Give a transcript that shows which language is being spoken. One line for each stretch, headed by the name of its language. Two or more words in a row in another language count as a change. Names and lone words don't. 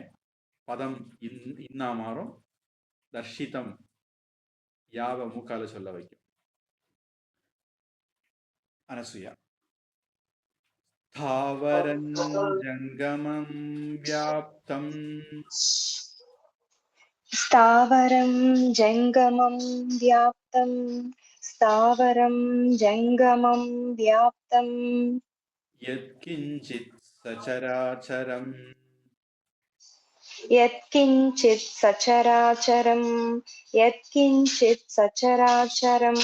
Tamil: பதம் இன்னா மாறும், தர்ஷிதம் யாவ மூக்கால சொல்ல வைக்கும்.
Sanskrit: அனசூயா स्थावरं जङ्गमं व्याप्तं स्थावरं जङ्गमं व्याप्तं स्थावरं जङ्गमं व्याप्तं यत्किञ्चित् सचराचरम् यत्किञ्चित् सचराचरं